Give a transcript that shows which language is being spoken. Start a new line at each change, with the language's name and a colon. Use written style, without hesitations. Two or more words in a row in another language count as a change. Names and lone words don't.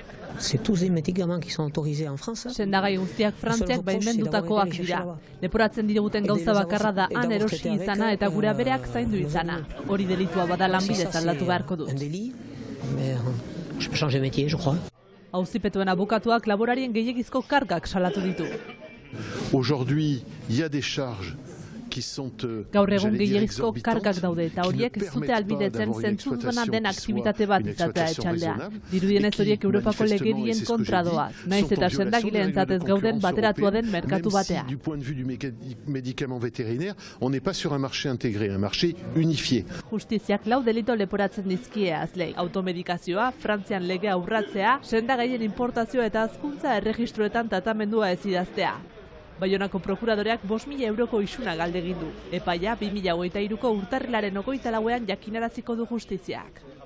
Basque: Sendagai guztiak Frantziak baimendutakoak dira. Leporatzen diguten gauza bakarra da han erosi izana eta gure abereak zaindu izana. Hori delitua bada lanbidez aldatu beharko dut. Auzipetuen abokatuak laborarien gehiegizko kargak salatu ditu.
French: Aujourd'hui, il y a des charges.
Basque: Gaur egun gehiegizko kargak daude eta horiek ez dute albidetzen zentzuduna den aktibitate bat izatea etxaldean. Dirudienez horiek Europako legedien kontra doaz, naiz eta sendagileentzat ez gauden bateratua den merkatu batean.
French: Du point de vue du médicament vétérinaire, on n'est pas sur un marché intégré, un marché unifié.
Basque: Justiziak 4 delito leporatzen dizkie azlei. Automedikazioa, Frantzian legea urratzea, sendagaien importazioa eta hazkuntza erregistroetan tratamendua ez idaztea. Baionako prokuradoreak 5.000 euroko isuna galdegin du. Epaia 2023ko urtarrilaren 24ean jakinaraziko du justiziak.